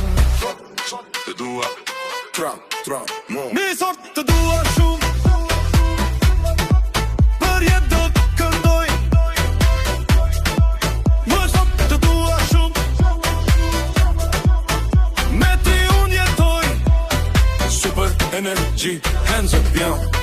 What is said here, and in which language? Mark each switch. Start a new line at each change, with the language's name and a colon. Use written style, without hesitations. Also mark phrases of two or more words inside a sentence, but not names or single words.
Albanian: Të dua Mi sot të dua shumë, për jetë do të këndoj. Më sot të dua shumë, me ty unë jetoj.
English: Super energy, hands up,
Albanian: jam.